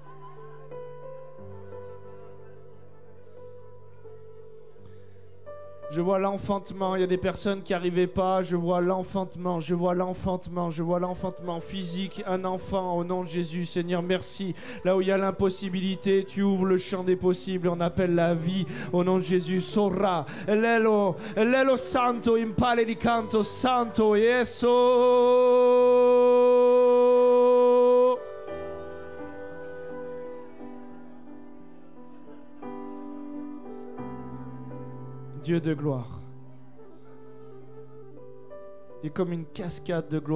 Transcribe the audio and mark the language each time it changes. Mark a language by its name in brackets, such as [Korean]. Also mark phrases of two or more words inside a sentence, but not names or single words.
[French] Je vois l'enfantement, il y a des personnes qui n'arrivaient pas, je vois l'enfantement physique, un enfant au nom de Jésus. Seigneur, merci. Là où il y a l'impossibilité, tu ouvres le champ des possibles, on appelle la vie au nom de Jésus. Sora, elelo santo, impale di canto santo, yeso. Dieu de gloire. Il y a comme une cascade de gloire.